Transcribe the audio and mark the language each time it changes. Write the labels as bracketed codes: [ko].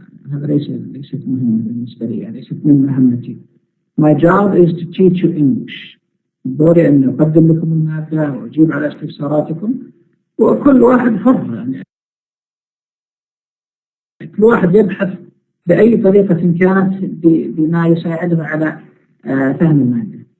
[ar] هذا ليست مهمة بالنسبة لي، ليست من مهمتي. [en] My job is to teach you English. [ar] دوري أن أقدم لكم المادة وأجيب على استفساراتكم، وكل واحد حر. يعني كل واحد يبحث بأي طريقة كانت بما يساعده على فهم المادة.